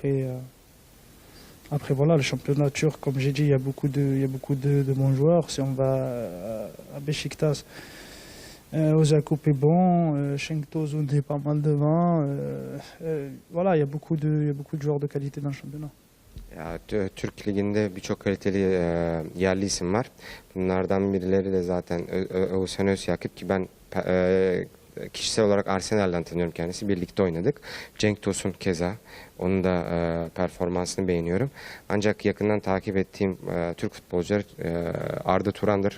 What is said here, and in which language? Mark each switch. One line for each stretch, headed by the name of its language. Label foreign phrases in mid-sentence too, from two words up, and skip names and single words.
French: Après voilà, le championnat turc, comme j'ai dit, il y a beaucoup de bons joueurs. Si on va à Beşiktaş, Oziakup est bon, Cenk Tosun est pas mal devant. Voilà, il y a beaucoup de joueurs de qualité dans le championnat.
Turkish: Ya, Türk Ligi'nde birçok kaliteli yerli isim var. Bunlardan birileri de zaten Oğuzhan Özyakıp ki ben kişisel olarak Arsenal'dan tanıyorum kendisi. Birlikte oynadık. Cenk Tosun keza. Onun da performansını beğeniyorum. Ancak yakından takip ettiğim Türk futbolcular Arda Turan'dır.